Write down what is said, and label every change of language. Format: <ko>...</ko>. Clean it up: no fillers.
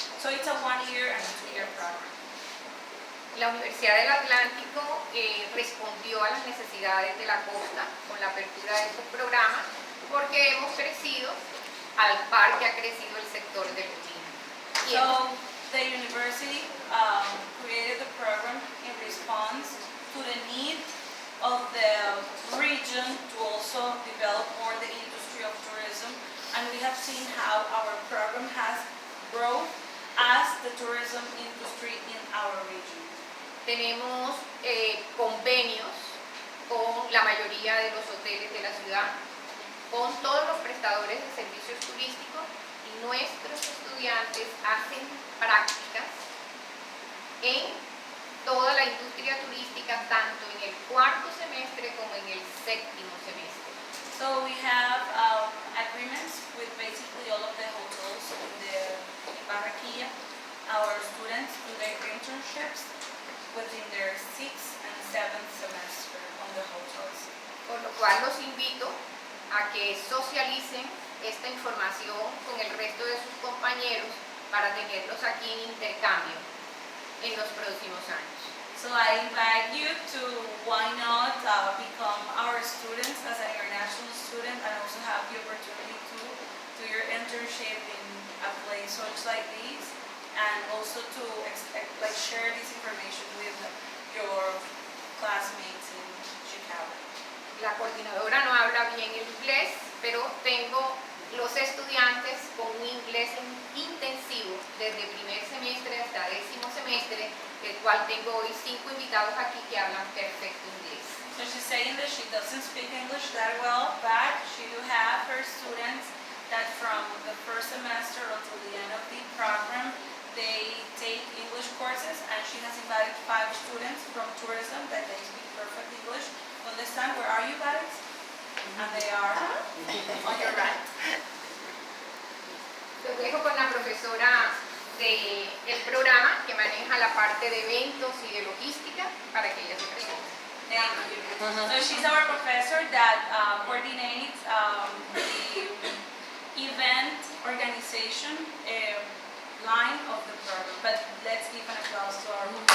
<en>So it's a 1-year and a 2-year program.</en> <es>La Universidad del Atlántico respondió a las necesidades de la costa con la apertura de estos programas porque hemos crecido al par que ha crecido el sector del turismo.</es> <en>So the university created the program in response to the need of the region to also develop more the industry of tourism, and we have seen how our program has grown as the tourism industry in our region.</en> <es>Tenemos convenios con la mayoría de los hoteles de la ciudad, con todos los prestadores de servicios turísticos, y nuestros estudiantes hacen prácticas en toda la industria turística, tanto en el 4º semestre como en el 7º semestre.</es> <en>So we have agreements with basically all of the hotels in Barranquilla. Our students do their internships within their 6th and 7th semester on the hotels.</en> <es>Por lo cual los invito a que socialicen esta información con el resto de sus compañeros para tenerlos aquí en intercambio en los próximos años.</es> <en>So I invite you to why not become our students as an international student and also have the opportunity to do your internship in a place such like this, and also to share this information with your classmates in Chicago.</en> <es>La coordinadora no habla bien el inglés, pero tengo los estudiantes con un inglés intensivo desde primer semestre hasta 10º semestre, del cual tengo hoy 5 invitados aquí que hablan perfecto inglés.</es> <en>So she's saying that she doesn't speak English that well, but she do have her students that from the first semester until the end of the program, they take English courses, and she has invited 5 students from tourism that they speak perfect English. Understand, where are you guys? And they are on your right.</en> <es>Los dejo con la profesora del programa que maneja la parte de eventos y de logística para que ella se presente.</es> <en>Thank you. So she's our professor that coordinates the event organization line of the program. But let's give an applause to our</en>